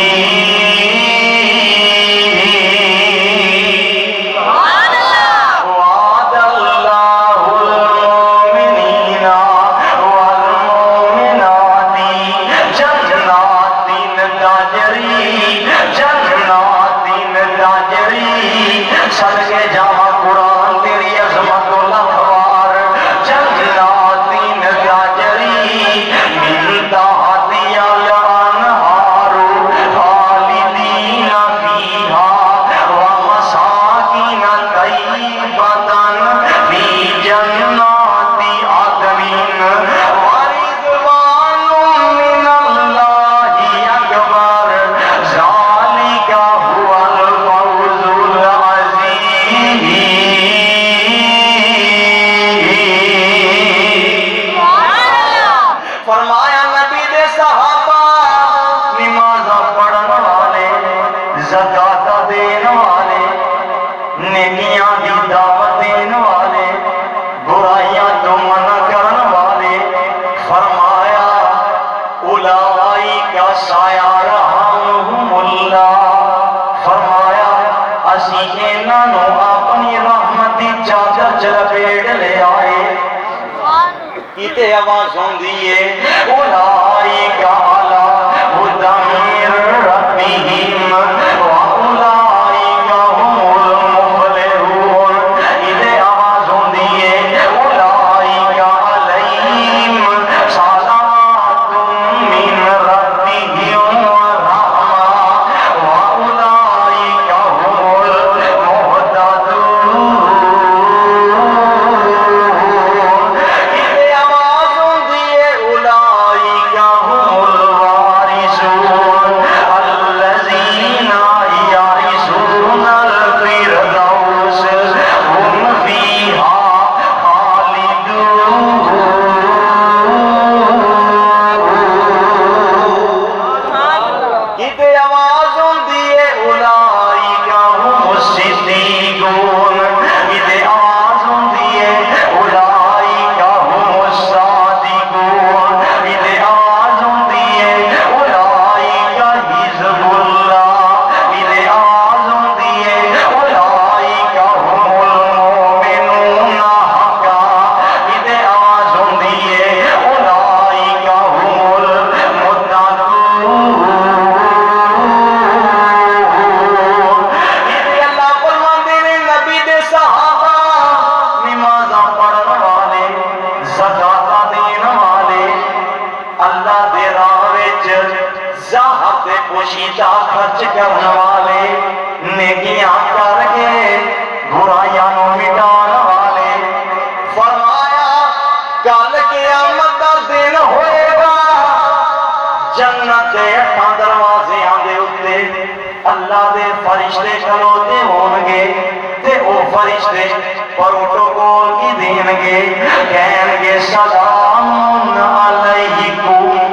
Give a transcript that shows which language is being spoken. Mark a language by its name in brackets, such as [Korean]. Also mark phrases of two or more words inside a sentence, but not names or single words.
[Arabic] وعد اللہ المؤمنین والمؤمنات جنات تجری [Punjabi] صدقے جاواں قرآن تیری عظمت و لفظار [Arabic] جنات تجری من تحتہا الانہار خالدین فیہا ومساکن طیبۃ فی جنات عدن ورضوان من اللہ اکبر ذالک هو الفوز العظیم۔ [Punjabi] فرمایا نبی دے صحابہ نماز پڑھن والے زکات دین والے نیکیاں دی دعوت دین والے برائیاں تو منع کرن والے فرمایا [Arabic] اولئک سیرحمهم اللہ۔ [Punjabi] فرمایا اسی انہاں نو اپنی رحمت دی چادر چ لپیٹ لے آئے۔ کیتے آواز ہوندی ہے [Arabic] اولئک علی ھدی من ربہم واولئک هم المفلحون۔ [Punjabi] کیتے آواز ہوندی ہے [Arabic] اولئک علیہم صلوات من ربہم ورحمہ واولئک هم المہتدون۔ [Punjabi] کیتے آواز ہوندی ہے [Arabic] اولئک هم الوارثون الذین یرثون الفردوس هم فیہا خالدون۔ [Punjabi] کیتے آواز ہوندی ہے [Arabic] اولئک هم الصدیقون۔ [Punjabi] کیتے آواز ہوندی ہے [Arabic] اولئک هم الصادقون۔ [Punjabi] کیتے آواز ہوندی ہے [Arabic] اولئک حزب اللہ۔ [Punjabi] کیتے آواز ہوندی ہے [Arabic] اولئک هم المؤمنون حقا۔ [Punjabi] کیتے آواز ہوندی ہے [Arabic] اولئک هم المتقون۔ [Punjabi] کیتے اللہ فرماندے نے نبی دے صحابہ نمازاں پڑھن والے زکات دین والے اللہ دے راہ وچ ذات تے پوشیدہ خرچ کرن والے نیکیاں کر کے برائیاں نو مٹان والے فرمایا کل قیامت دا دن ہوئے گا جنت دے اٹھاں دروازیاں دے اُتے اللہ دے فرشتے کھلوتے ہون گے تے او فرشتے پروٹوکول کی دین گے کہن گے [Arabic] سلام علیکم۔